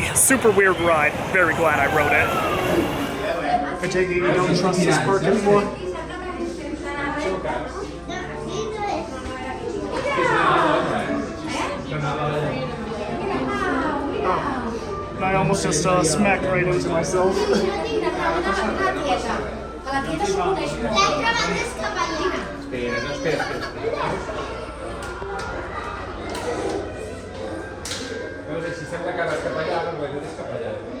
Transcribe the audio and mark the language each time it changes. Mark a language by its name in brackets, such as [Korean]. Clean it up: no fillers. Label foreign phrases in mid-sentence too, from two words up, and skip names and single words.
[English] Super weird ride. Very glad I rode it. I take it you don't trust this park anymore? Oh. I almost just smacked right into myself. [Catalan] Si sembla que vas cap allà, doncs la és cap allà.